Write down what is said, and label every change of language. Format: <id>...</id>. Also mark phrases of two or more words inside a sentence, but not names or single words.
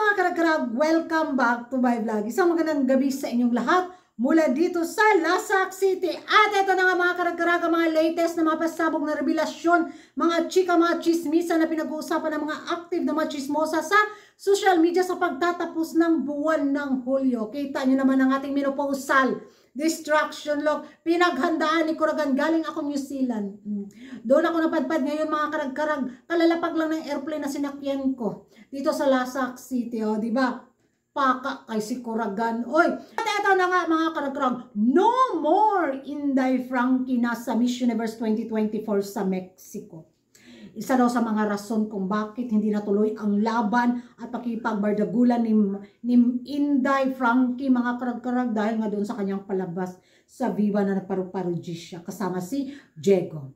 <tl>karag-karag,</tl> <en>welcome back to my vlog.</en> <tl>Isang magandang gabi sa inyong lahat mula dito sa Lasak City. At ito na nga mga karag-karag, mga latest na mga pasabog na revelasyon, mga chika, mga chismisa na pinag-uusapan ng mga active na mga chismosa sa</tl> <en>social media</en> <tl>sa pagtatapos ng buwan ng Hulyo. Kita nyo naman ang ating</tl> <en>menopausal distraction lock.</en> <tl>Pinaghandaan ni Kuragan. Galing ako New Zealand. Doon ako napadpad ngayon mga karag-karag. Kalalapag lang ng airplane na sinakyan ko. Dito sa Lasak City. O, diba? Paka kay si Kuragan. Oy! At ito na nga mga karag-karag.</tl> <en>No more</en> <tl>Inday Frankie na sa Miss Universe 2024 sa Mexico. Isa daw sa mga rason kung bakit hindi natuloy ang laban at pakipagbardagulan ni Inday Frankie mga karag-karag dahil nga doon sa kanyang palabas sa Viva na nagparu-paruji siya kasama si Diego.</tl>